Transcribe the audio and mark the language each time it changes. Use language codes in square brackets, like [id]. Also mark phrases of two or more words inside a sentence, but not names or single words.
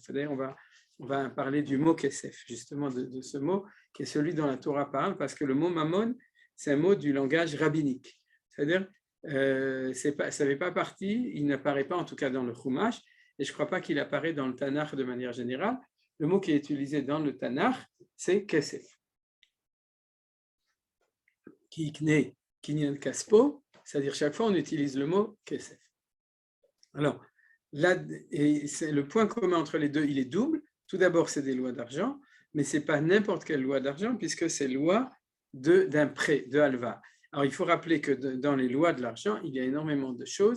[fr] D'ailleurs, on va parler du mot kesef, justement de ce mot qui est celui dont la Torah parle, parce que le mot mammon, c'est un mot du langage rabbinique. C'est-à-dire, ça ne fait pas partie, il n'apparaît pas en tout cas dans le Chumash, et je ne crois pas qu'il apparaît dans le Tanakh de manière générale. Le mot qui est utilisé dans le Tanakh, c'est kesef. [he] כקנה, קנין כספו, [fr] c'est-à-dire chaque fois on utilise le mot kesef. Alors, là, et c'est le point commun entre les deux, il est double. Tout d'abord, c'est des lois d'argent, mais ce n'est pas n'importe quelle loi d'argent, puisque c'est loi d'un prêt, de halva. Alors, il faut rappeler que dans les lois de l'argent, il y a énormément de choses.